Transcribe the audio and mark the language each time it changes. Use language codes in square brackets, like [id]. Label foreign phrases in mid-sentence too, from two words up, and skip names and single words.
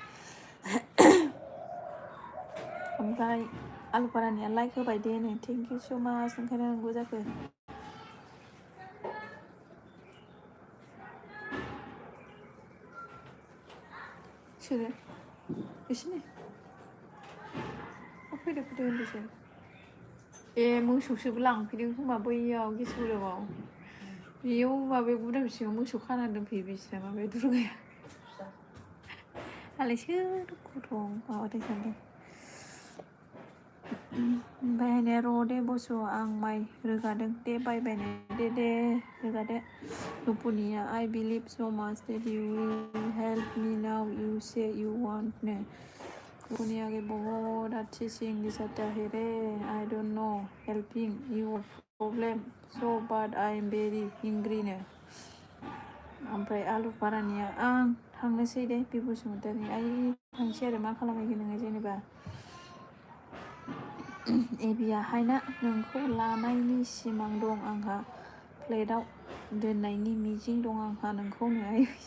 [brx] ओमफ्राय आलु फारानिया लाइक होबाय दे नो [en] thank you so much [brx] ओंखायनो नंगौ जाखो सोरो बिसोरनो फैदो होनदोंसो ए मोसौसोबो लांफैदों खोमा बैयाव गेस गुदामाव बेयाव माबायाव गुदाम सिङाव मोसौ खाना दोनफैयो बिस्रा माबाया दुर्गाया आंलाय सोर गथ' माबादों सानदों ओमफ्राय हायनाया र' दे बस' आं माइ रोगादों दे बायनो दे रोगादो रुपुनिया [en] I believe so much that you will help me now you say you want [brx] नो रुपुनिया [hi] के बहुत अच्छी से इंग्लिश आता है रे [en] I don't know helping your problem so but I am very hungry [brx] नो ओमफ्राय आलु फारानिया आं थांनोसै दे बे बसुमतारी आइ थांसै आरो मा खालामहैगोन नोङो जेनेबा एबिया हायना नोंखौ लानायनि सिमां दं आंहा प्लेटाव दोननायनि मिजिं दं आंहा नोंखौ नो